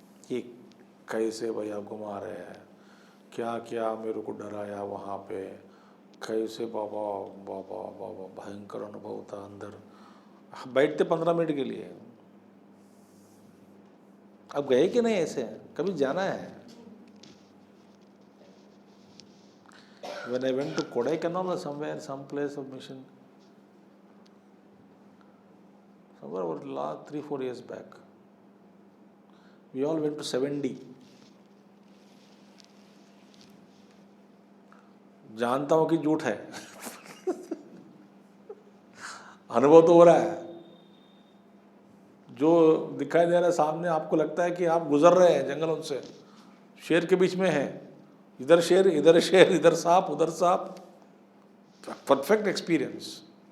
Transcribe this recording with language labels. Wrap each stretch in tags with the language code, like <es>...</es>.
<hi>ये कैसे भैया घुमा रहे हैं, क्या क्या मेरे को डराया वहाँ पे, कैसे बाबा बाबा बाबा भयंकर अनुभव था अंदर। बैठते 15 मिनट के लिए। अब गए कि नहीं ऐसे, कभी जाना है?</hi> <en>When I went to Kodaikanal or somewhere, some place of mission, somewhere over the last 3-4 years back, we all went to 7D.</en> <hi>जानता हूं कि झूठ है अनुभव तो हो रहा है, जो दिखाई दे रहा है सामने, आपको लगता है कि आप गुजर रहे हैं जंगलों से, शेर के बीच में है, इधर शेर इधर सांप उधर सांप,</hi> <en>Perfect experience.</en>